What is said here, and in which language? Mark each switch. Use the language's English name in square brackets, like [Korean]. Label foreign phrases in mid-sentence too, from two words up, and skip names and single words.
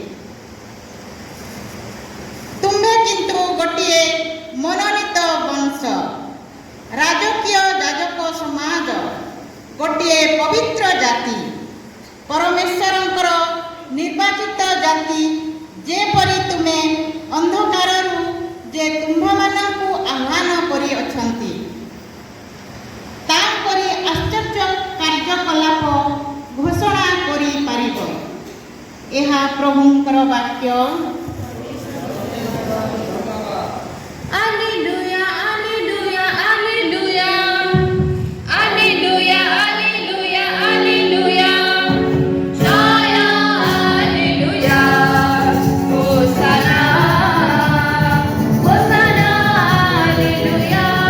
[Odia] ତୁମ୍ଭେ କିନ୍ତୁ ଗୋଟିଏ ମନୋନୀତ ବଂଶ, ରାଜକୀୟ ଯାଜକ ସମାଜ, ଗୋଟିଏ ପବିତ୍ର ଜାତି, ପରମେଶ୍ୱରଙ୍କର ନିର୍ବାଚିତ ଜାତି, ଯେପରି ତୁମେ ଅନ୍ଧକାରରୁ ଯେ ତୁମ୍ଭମାନଙ୍କୁ ଆହ୍ୱାନ କରିଅଛନ୍ତି, ତାପରି ଆଶ୍ଚର୍ଯ୍ୟ କାର୍ଯ୍ୟକଳାପ ଘୋଷଣା କରିପାରିବ। ଏହା ପ୍ରଭୁଙ୍କର ବାକ୍ୟ। [Latin] Alleluia, alleluia, alleluia. Alleluia, alleluia, alleluia. Jaya, alleluia. Hosanna, Hosanna, alleluia.